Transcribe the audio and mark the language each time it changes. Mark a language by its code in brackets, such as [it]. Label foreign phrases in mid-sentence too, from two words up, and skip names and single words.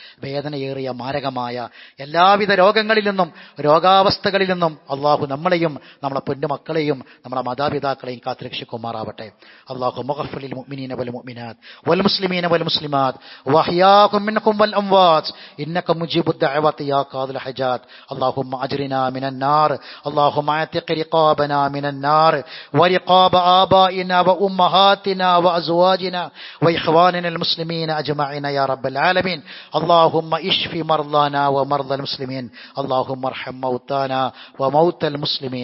[ml] വേദനയേറിയ മാരകമായ എല്ലാവിധ രോഗങ്ങളിൽ നിന്നും രോഗാവസ്ഥകളിൽ നിന്നും അള്ളാഹു നമ്മളെയും നമ്മളെ പൊന്നുമക്കളെയും നമ്മളെ മാതാപിതാക്കളെയും കാത്തുരക്ഷിക്കുമാറാവട്ടെ. [ar] اللهم اغفر للمؤمنين والمؤمنات والمسلمين والمسلمات والأحياء منكم والأموات إنك مجيب الدعوات يا قاضي الحاجات. اللهم أجرنا من النار اللهم اعتق رقابنا من النار ورقاب آبائنا وأمهاتنا وأزواجنا وإخواننا المسلمين أجمعين يا رب العالمين. اللهم اشف مرضانا ومرضى المسلمين. اللهم ارحم موتانا وموتى المسلمين.